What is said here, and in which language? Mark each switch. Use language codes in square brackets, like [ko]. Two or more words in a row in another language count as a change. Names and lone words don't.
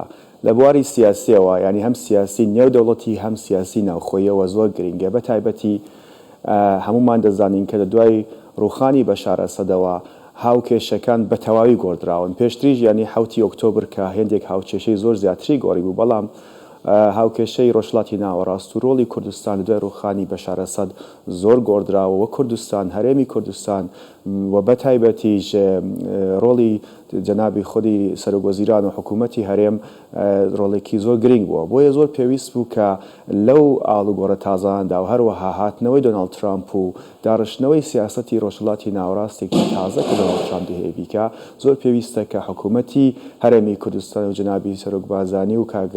[ckb] Li buwarî siyasîyewa yanî hem siyasî nêwdewletî hem siyasî navxweyewa zor giring e. Bi taybetî hemûman dizanin ke li duay rûxanî Beşar Esedewa hawkêşekan bi tewawî gordrawin. Pêştirî jî yanî 7 Oktober ke hêndêk hawkêşeyî zor ziyadtirî gorî bû belam هاوکێشەی ڕۆژهەڵاتی ناوەڕاست و ڕۆڵی کوردستان لە دوای ڕووخانی بەشار ئەسەد زۆر گۆڕدراوە وە کوردستان هەرێمی کوردستان و بەتایبەتیش ڕۆڵی جەنابی خودی سەرۆکوەزیران و حکوومەتی هەرێم ڕۆڵێکی زۆر گرنگ بووە بۆیە زۆر پێویست بوو کە لەو ئاڵوگۆڕە تازاندا و هەروەها هاتنەوەی دۆناڵد ترامپ و داڕشتنەوەی سیاسەتی ڕۆژهەڵاتی ناوەڕاستێکی تازە کە دۆناڵد ترامپ دەهەیە بیکە زۆر پێویستە کە حکوومەتی هەرێمی کوردستان و جەنابی سەرۆک بارزانی و